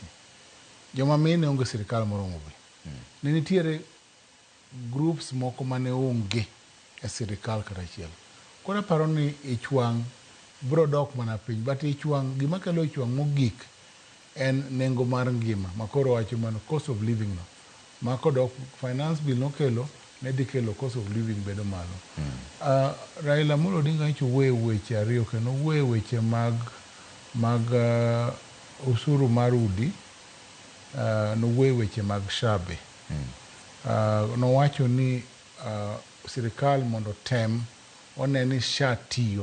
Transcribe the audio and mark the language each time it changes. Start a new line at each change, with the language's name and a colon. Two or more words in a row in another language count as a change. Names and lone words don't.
Luo (Kenya and Tanzania): Joma mine onge sirikal moromo be. Ne nitiere groups moko mane onge e sirikal kata achiel. Koro paro ni ich wang' bro dok mana piny, but ich wang' gima kelo ich wang' mogik en nengo mar ngima ma koro wacho mano
English: cost of living
Luo (Kenya and Tanzania): no. Ma kodok
English: finance bill
Luo (Kenya and Tanzania): nokelo ne dhi kelo
English: cost of living
Luo (Kenya and Tanzania): bedo malo. Raila Amolo Odinga nyicho weche ariyo kendo weche mag usuru mar udi, no weche mag shabe. Nowacho ni sirikal mondo tem one ni SHA tiyo.